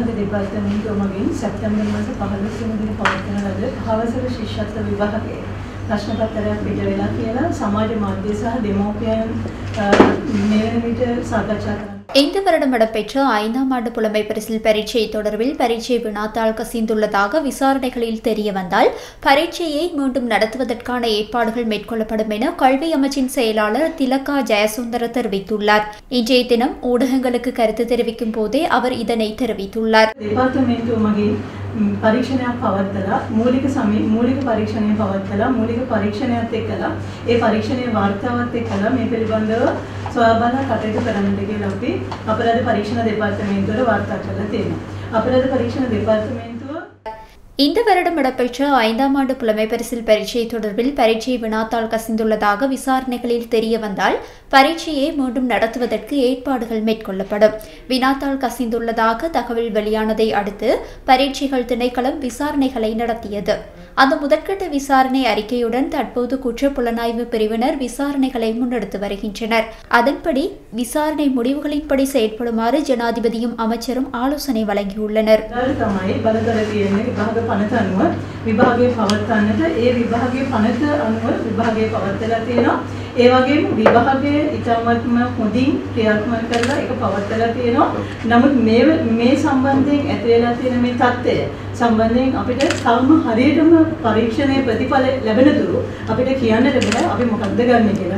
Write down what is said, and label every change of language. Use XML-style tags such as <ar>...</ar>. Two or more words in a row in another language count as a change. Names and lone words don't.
<si>දෙපාර්තමේන්තුව මගින් සැප්තැම්බර් මාස 15 වෙනි දින පවත්වන ලද හවසක ශිෂ්‍යත්ව විභාගයේ ප්‍රශ්න පත්‍රයක් පිට වෙලා කියලා සමාජ මාධ්‍ය සහ දෙමෝපියන් මේ වෙන විට සාකච්ඡා කරනවා.</si> <ta>இந்த வருடம் இடம்பெற்ற 5ஆம் ஆண்டு புலமை பரிசில் பரீட்சை தொடர்பில் பரீட்சை வினாத்தாள் கசிந்துள்ளதாக விசாரணைகளில் தெரிய வந்தால் பரீட்சையை மீண்டும் நடத்துவதற்கான ஏற்பாடுகள் மேற்கொள்ளப்படும் என கல்வி அமைச்சின் செயலாளர் திலகா ஜெயசுந்தர தெரிவித்துள்ளார். இன்றைய தினம் ஊடகங்களுக்கு கருத்து தெரிவிக்கும் போதே அவர் இதனை தெரிவித்துள்ளார்.</ta> <si>පරීක්ෂණයක් පවත්වලා මූලික පරීක්ෂණය පවත්වලා මූලික පරීක්ෂණයත් එක්කලා ඒ පරීක්ෂණයේ වාර්තාවත් එක්කලා මේ පිළිබඳව සොයාබලා කටයුතු කරන්නට කියලා අපි අපරාධ පරීක්ෂණ දෙපාර්තමේන්තුවට වාර්තා කරලා තියෙනවා. අපරාධ පරීක්ෂණ දෙපාර්තමේන්තුව</si> <ta>இந்த வருடம் இடம்பெற்ற 5ஆம் ஆண்டு புலமை பரிசில் பரீட்சை தொடர்பில் பரீட்சை வினாத்தாள் கசிந்துள்ளதாக விசாரணைகளில் தெரிய வந்தால் பரீட்சையை மீண்டும் நடத்துவதற்கு ஏற்பாடுகள் மேற்கொள்ளப்படும். வினாத்தாள் கசிந்துள்ளதாக தகவல் வெளியானதை அடுத்து பரீட்சைகள் திணைக்களம் விசாரணைகளை நடத்தியது. அந்த முதற்கட்ட விசாரணை அறிக்கையுடன் தற்போது குற்றப்புலனாய்வு பிரிவினர் விசாரணைகளை முன்னெடுத்து வருகின்றனர். அதன்படி விசாரணை முடிவுகளின்படி செயற்படுமாறு ஜனாதிபதியும் அமைச்சரும் ஆலோசனை வழங்கியுள்ளனர்.</ta> <si>පනත අනුව විභාගයේ පවත්වන්නට ඒ විභාගයේ පනත අනුව විභාගයේ පවත්වලා තියෙනවා. ඒ වගේම විභාගයේ ඉතාමත්ම හොඳින් ක්‍රියාත්මක කරලා ඒක පවත්වලා තියෙනවා. නමුත් මේ සම්බන්ධයෙන් ඇති වෙලා තියෙන මේ தත්ත්වය සම්බන්ධයෙන් අපිට තවම හරියටම පරීක්ෂණයේ ප්‍රතිඵල ලැබෙන තුරු අපිට කියන්නට බෑ අපි මොකක්ද ගන්න කියලා.</si>